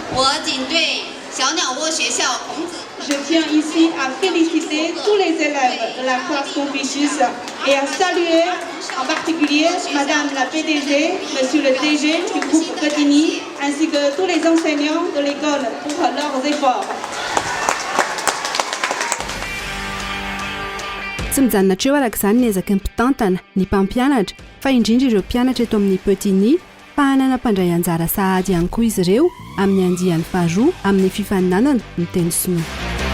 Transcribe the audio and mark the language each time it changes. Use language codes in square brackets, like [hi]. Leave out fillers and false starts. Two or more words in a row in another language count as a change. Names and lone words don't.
[fr] Je tiens ici à féliciter tous les élèves de la classe Confucius et à saluer en particulier Madame la PDG, Monsieur le DG du groupe Pitini, ainsi que tous les enseignants de l'école pour leurs efforts. [mg] Tsy mijanonatra eo arak'izany niezaka ny mpitantana ny mpampianatra fa indrindra ireo mpianatra eto amin'ny Pitini fa hanana mpandray anjara sahady ihany koa izy ireo amin'ny andiany faharoa amin'ny fifaninanana ny teny sinoa.